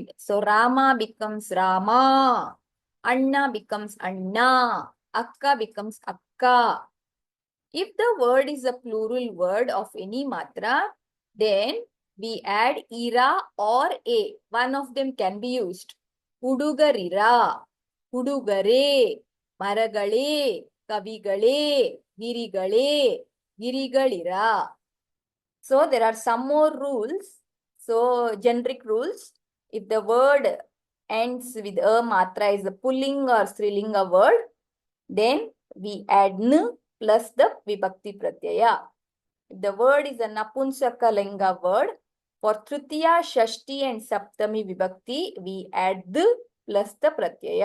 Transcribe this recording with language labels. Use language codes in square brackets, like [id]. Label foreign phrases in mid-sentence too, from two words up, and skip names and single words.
[en] So Rama becomes Rama, Anna becomes Anna, Akka becomes Akka. If the word is a plural word of any matra, Then we add ira or a. One of them can be used. [kn] ಹುಡುಗರಿರಾ, ಹುಡುಗರೇ, ಮರಗಳೇ, ಕವಿಗಳೇ, ಗಿರಿಗಳೇ, ಗಿರಿಗಳಿರಾ. [en] So there are some more rules. So generic rules. If the word ends with a matra is a pulling or strilinga word, then we add n plus the [kn] vibhakti pratyaya. [en] If the word is a napunsakalinga word, for tritiya, shashti and saptami vibhakti, we add the plus the pratyaya.